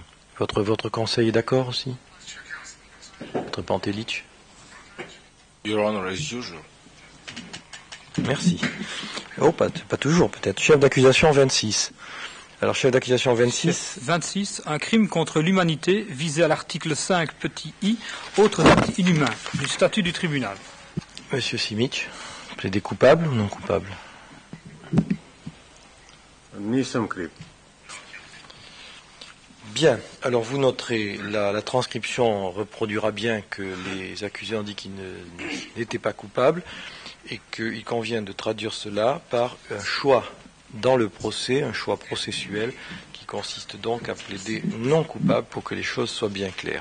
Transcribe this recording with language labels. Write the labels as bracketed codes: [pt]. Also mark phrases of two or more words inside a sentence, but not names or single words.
[fr] Votre conseil est d'accord aussi? Votre Pantelic? [en] Your Honor, as usual. [fr] Merci. Oh, pas toujours peut-être. Chef d'accusation 26. Alors, chef d'accusation 26. 26. Un crime contre l'humanité visé à l'article 5 petit i, autres actes inhumains du statut du tribunal. Monsieur Simic, plaidez coupable ou non coupable? [sr] Nisam kriv. [fr] Bien, alors vous noterez, la transcription reproduira bien que les accusés ont dit qu'ils n'étaient pas coupables et qu'il convient de traduire cela par un choix dans le procès, un choix processuel qui consiste donc à plaider non coupable pour que les choses soient bien claires.